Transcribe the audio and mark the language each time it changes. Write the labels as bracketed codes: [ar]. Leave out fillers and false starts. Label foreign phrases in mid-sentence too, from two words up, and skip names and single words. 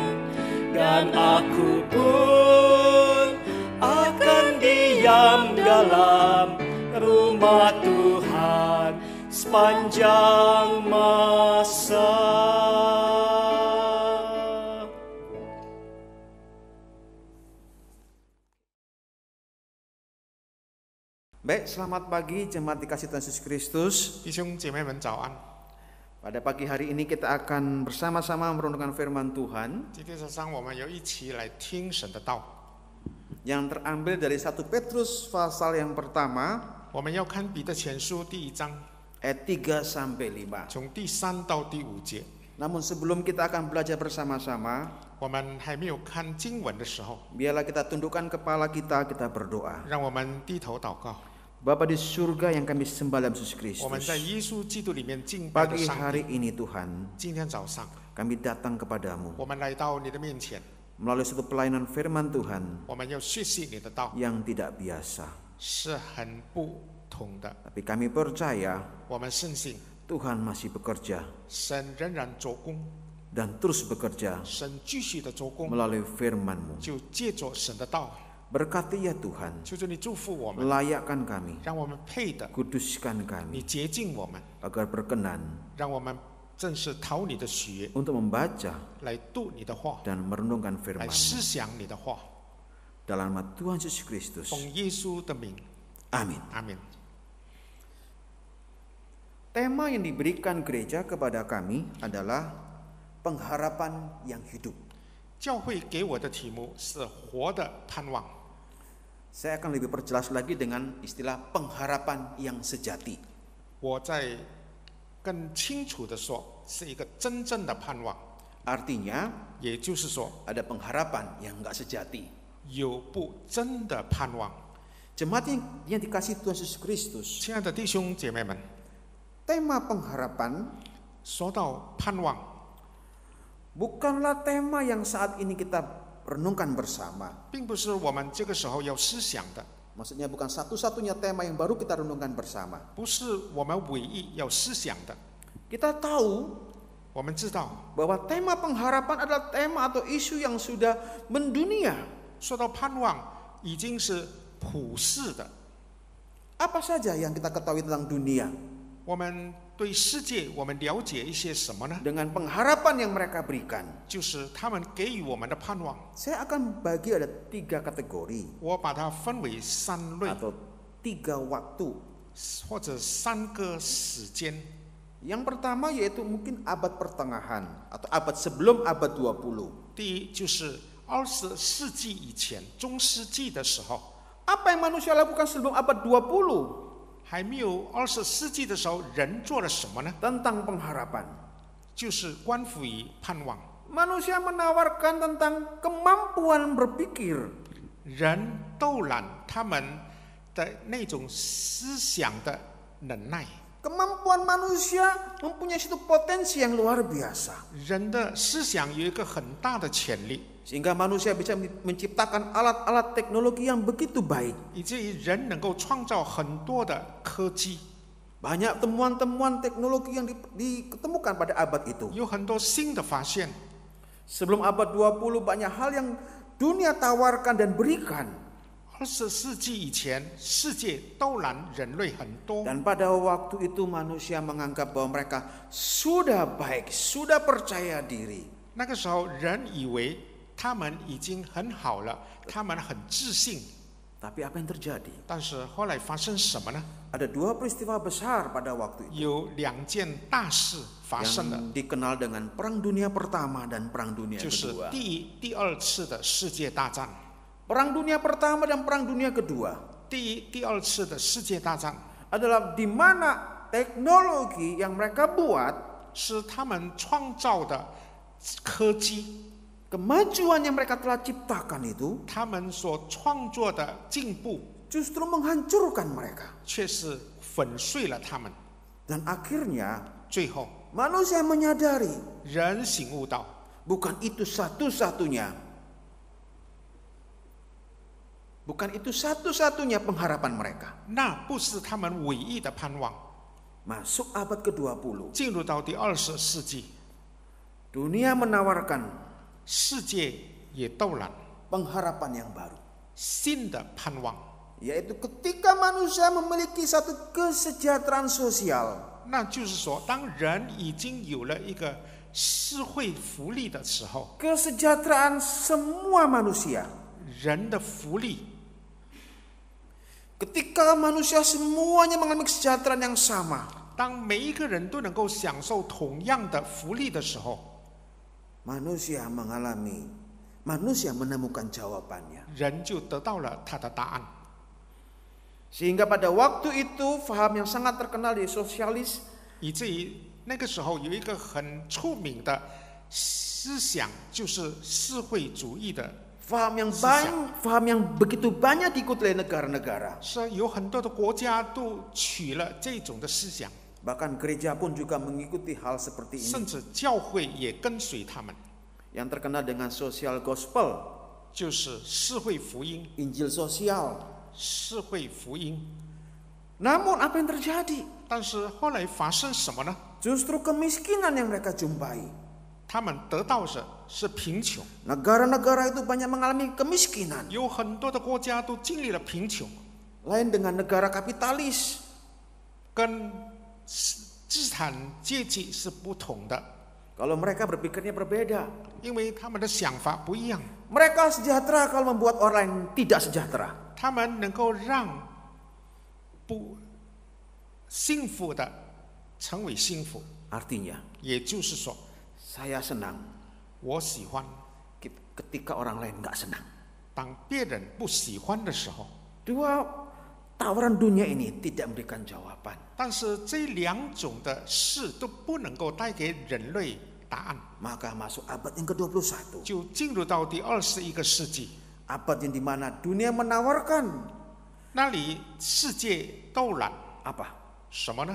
[id] dan aku pun akan diam dalam rumah Tuhan sepanjang masa. Baik, selamat pagi jemaat dikasih Tuhan Yesus Kristus. [zh] 弟兄姐妹们早安！ [id] Pada pagi hari ini kita akan bersama-sama merenungkan firman Tuhan [zh] 今天早上我们要一起来听神的道。 [id] yang terambil dari 1 Petrus pasal yang pertama [zh] 我们要看彼得前书第1章， [id] ayat 3 sampai 5. [zh] 从第3到第5节。 [id] Namun sebelum kita akan belajar bersama-sama, [zh] 我们还没有看经文的时候， [id] biarlah kita tundukkan kepala kita berdoa. [zh] 让我们低头祷告。 [id] Bapa di surga yang kami sembah dalam Yesus [zh] 我们在 Kristus, 耶稣基督里面敬拜的 [id] pagi [zh] 上 [id] hari [zh] 帝。 [id] ini Tuhan, [zh] 今天早上， [id] kami datang kepadamu [zh] 我们来到你的面前， [id] melalui satu pelayanan firman Tuhan [zh] 我们要学习你的道， [id] yang tidak biasa. [zh] 是很不同的。 [id] Tapi kami percaya [zh] 我们深信 [id] Tuhan masih bekerja [zh] 神仍然做工， [id] dan terus bekerja [zh] 神继续的做工， [id] melalui firman-Mu. [zh] 就借着神的道， [id] Berkati ya Tuhan, [zh] 求求你祝福我们， [id] layakkan kami, [zh] 让我们配的， [id] kuduskan [zh] 你 [id] kami, [zh] 洁净我们， [id] agar berkenan [zh] 让我们正是讨你的喜悦， [id] untuk membaca [zh] 来读你的话， [id] dan merenungkan [zh] 来 [id] firman-Mu. [zh] 思想你的话。 [id] Dalam nama Tuhan Yesus Kristus. [zh] 奉耶稣的名， [id] Amin. [zh] 阿门。 [id] Tema yang diberikan gereja kepada kami adalah pengharapan yang hidup. [zh] 教会给我的题目是活的盼望。 [id] Saya akan lebih perjelas lagi dengan istilah pengharapan yang sejati. [zh] 我再更清楚的说，是一个真正的盼望， [id] Artinya [zh] 也就是说， [id] ada pengharapan yang enggak sejati. [zh] 有不真的盼望。 [id] Jemaat yang dikasihi Tuhan Yesus Kristus, [zh] 亲爱的弟兄姐妹们， [id] tema pengharapan [zh] 说到盼望， [id] bukanlah tema yang saat ini kita renungkan bersama. [zh] 并不是我们这个时候要思想的， [id] Maksudnya bukan satu-satunya tema yang baru kita renungkan bersama. [zh] 不是我们唯一要思想的。 [id] Kita tahu [zh] 我们知道， [id] bahwa tema pengharapan adalah tema atau isu yang sudah mendunia. [zh] 说到盼望，已经是普世的。 [id] Apa saja yang kita ketahui tentang dunia [zh] 我们对世界，我们了解一些什么呢？ [id] dengan pengharapan yang mereka berikan? [zh] 就是他们给予我们的盼望。 [id] Saya akan bagi ada 3 kategori [zh] 我把它分为3类， [id] atau 3 waktu. [zh] 或者3个时间。 [id] Yang pertama yaitu mungkin abad pertengahan atau abad sebelum abad 20. [zh] 第一就是20世纪以前，中世纪的时候， [id] Apa yang manusia lakukan sebelum abad 20? [zh] 还没有20世纪的时候，人做了什么呢？ [id] Tentang pengharapan. [zh] 就是关乎于盼望。 [id] Manusia menawarkan tentang kemampuan berpikir, [zh] 人斗览他们的那种思想的能耐， [id] kemampuan manusia mempunyai satu potensi yang luar biasa. [zh] 人的思想有一个很大的潜力， [id] Sehingga manusia bisa menciptakan alat-alat teknologi yang begitu baik. [zh] 以至于人能够创造很多的科技， [id] Banyak temuan-temuan teknologi yang ditemukan pada abad itu. [zh] 有很多新的发现。 [id] Sebelum abad 20 banyak hal yang dunia tawarkan dan berikan. [zh] 20 世纪以前，世界斗览人类很多， [id] Dan pada waktu itu manusia menganggap bahwa mereka sudah baik, sudah percaya diri. [zh] 那个时候人以为他们已经很好了，他们很自信。 [id] Tapi apa yang terjadi? [zh] 但是后来发生什么呢？ [id] Ada 2 peristiwa besar pada waktu itu [zh] 有2件大事发生了， [id] yang dikenal dengan Perang Dunia Pertama dan Perang Dunia [zh] 就是 [id] Kedua. [zh] 第2次的世界大战。 [id] Perang Dunia Pertama dan Perang Dunia Kedua [zh] 第2次的世界大战 [id] adalah di mana teknologi yang mereka buat, [zh] 是他们创造的科技， [id] kemajuan yang mereka telah ciptakan itu [zh] 他们所创作的进步， [id] justru menghancurkan mereka. [zh] 却是粉碎了他们。 [id] Dan akhirnya [zh] 最后， [id] manusia menyadari [zh] 人醒悟到， [id] bukan itu satu-satunya, bukan itu satu-satunya pengharapan mereka. [zh] 那不是他们唯一的盼望。 [id] Masuk abad ke-20, [zh] 进入到第20世纪， [id] dunia menawarkan [zh] 世界也斗览 [id] pengharapan yang baru, [zh] 新的盼望， [id] yaitu ketika manusia memiliki satu kesejahteraan sosial, [zh] 那就是说，当人已经有了一个社会福利的时候， [id] kesejahteraan semua manusia. [zh] 人的福利， [id] Ketika manusia semuanya mengalami kesejahteraan yang sama, [zh] 当每一个人都能够享受同样的福利的时候， [id] manusia menemukan jawabannya. [zh] 人就得到了他的答案。 [id] Sehingga pada waktu itu faham yang sangat terkenal di sosialis [zh] 以至于那个时候有一个很出名的思想，就是社会主义的， [id] faham yang begitu banyak diikuti oleh negara-negara. [zh] 是有很多的国家都取了这种的思想， [id] Bahkan gereja pun juga mengikuti hal seperti [zh] 甚 [id] ini. [zh] 至教会也跟随他们， [id] Yang terkenal dengan [en] social gospel, [zh] 就是社会福音， [id] Injil sosial. [zh] 社会福音。 [id] Namun apa yang terjadi? [zh] 但是后来发生什么呢？ [id] Justru kemiskinan yang mereka jumpai. [zh] 他们得到的是贫穷。 [id] Negara-negara itu banyak mengalami kemiskinan. [zh] 有很多的国家都经历了贫穷， [id] Lain dengan negara kapitalis. [zh] 跟资产阶级是不同的， [id] Kalau mereka berpikirnya berbeda. [zh] 因为他们的想法不一样。 [id] Mereka sejahtera kalau membuat orang lain tidak sejahtera. [zh] 他们能够让不幸福的成为幸福， [id] Artinya, [zh] 也就是说， [id] saya senang [zh] 我喜欢 [id] ketika orang lain nggak senang. [zh] 当别人不喜欢的时候。 [id] Dua tawaran dunia ini tidak memberikan jawaban. [zh] 但是这两种的事都不能够带给人类答案， [id] Maka masuk abad yang ke-21. [zh] 就进入到第21个世纪， [id] Abad yang dimana dunia menawarkan [zh] 那里世界都揽 [id] apa? [zh] 什么呢？